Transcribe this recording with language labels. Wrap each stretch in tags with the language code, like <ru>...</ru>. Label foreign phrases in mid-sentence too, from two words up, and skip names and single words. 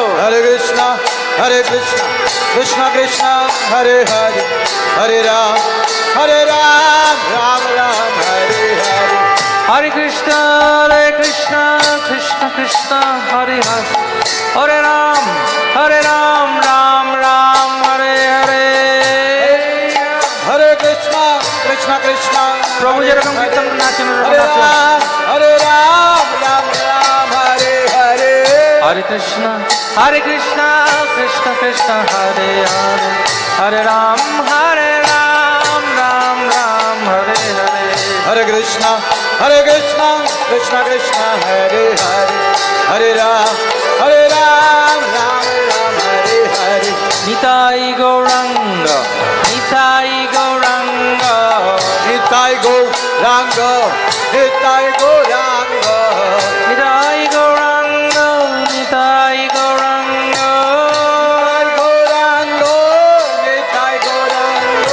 <sa>Hare Krishna, Krishna Krishna, Hare Hare, Hare Ram, Ram Ram, Hare Hare. Hare Krishna, Krishna Krishna, Hare Hare, Hare Ram, Ram Ram, Hare Hare. Hare Krishna, Krishna Krishna,</sa> <bn>প্রভু যেরকম কীর্তন নাচেন</bn> <sa>Hare Ram, Ram Ram, Hare Hare. Hare Krishna, Krishna Krishna, Hare Hare, Hare Ram, Ram Ram, Hare Hare. Hare Krishna, Krishna Krishna, Hare Hare, Hare Ram, Ram Ram, Hare Hare. নিতাই গৌরাঙ্গ, নিতাই গৌরাঙ্গ, Nitai Gauranga, Nitai Gauranga, নিতাই গৌরাঙ্গ, নিতাই গৌরাঙ্গ, Nitai Gauranga,</sa>